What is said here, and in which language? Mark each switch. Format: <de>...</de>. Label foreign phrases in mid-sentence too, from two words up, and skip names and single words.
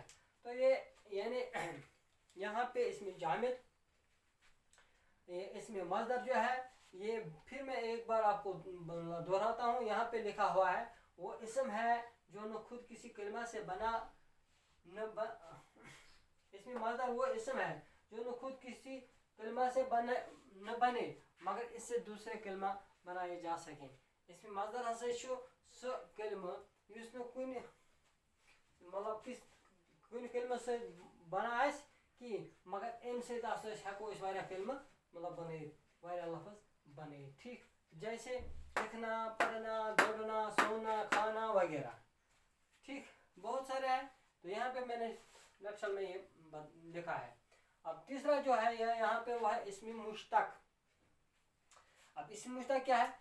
<ur>تو یہ یعنی یہاں پہ اس میں جامد، اس میں مصدر جو ہے یہ پھر میں ایک بار آپ کو دہراتا ہوں، یہاں پہ لکھا ہوا ہے وہ اسم ہے جو نہ خود کسی کلمہ سے بنا اس میں مصدر وہ اسم ہے جو نہ خود کسی کلمہ سے نہ بنے مگر اس سے دوسرے کلمہ بنائے جا سکیں.</ur> <ks>اس میں مصدر ہسا چھُ سُہ کلمہ یُس نہٕ کُنہِ مطلب کُنہِ کلمہ سۭتۍ بنان آسہِ کِہیٖنۍ مگر امہِ سۭتۍ ہسا ہٮ۪کو أسۍ واریاہ کلمہ مطلب بنٲیِتھ، واریاہ لفظ بنٲیِتھ.</ks> <ur>ٹھیک، جیسے لکھنا، پڑھنا، دوڑنا، سونا، کھانا وغیرہ. ٹھیک، بہت سارے ہیں. تو یہاں پہ میں نے لیکچر میں یہ لکھا ہے. اب تیسرا جو ہے یہاں پہ وہ ہے اسم مشتق. اب اسم مشتق کیا ہے؟</ur>